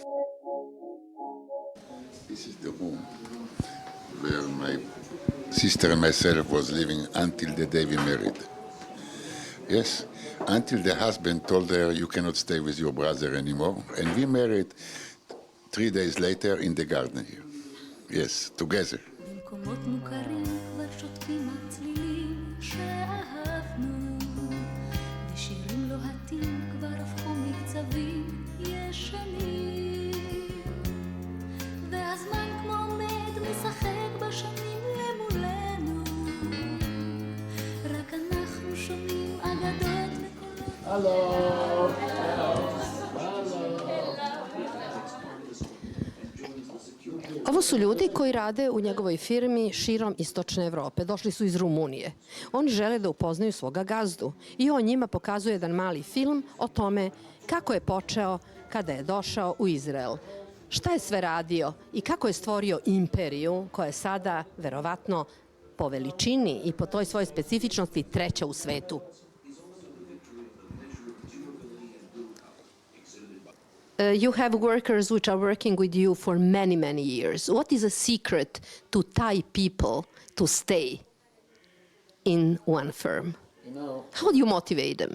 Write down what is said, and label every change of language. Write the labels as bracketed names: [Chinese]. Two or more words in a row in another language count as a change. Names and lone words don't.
[English] This is the room where my sister and myself was living until the day we married. Yes, until the husband told her, you cannot stay with your brother anymore. And we married 3 days later in the garden here. Yes, together. [Hebrew] במקומות מוכרים כבר שותקים הצלילים שאהבנו, ושירים לוהטים כבר הפכו מקצבים ישנים, והזמן כמו עומד משחק בשנים למולנו, רק אנחנו שומעים אגדות וקולות. [Serbian] Ovo su ljudi koji rade u njegovoj firmi širom istočne Evrope. Došli su iz Rumunije. Oni žele da upoznaju svoga gazdu i on njima pokazuje jedan mali film o tome kako je počeo kada je došao u Izrael. Šta je sve radio i kako je stvorio imperiju koja je sada verovatno po veličini i po toj svojoj specifičnosti treća u svetu. [English] You have workers which are working with you for many, many years. What is a secret to tie people to stay in one firm? How do you motivate them?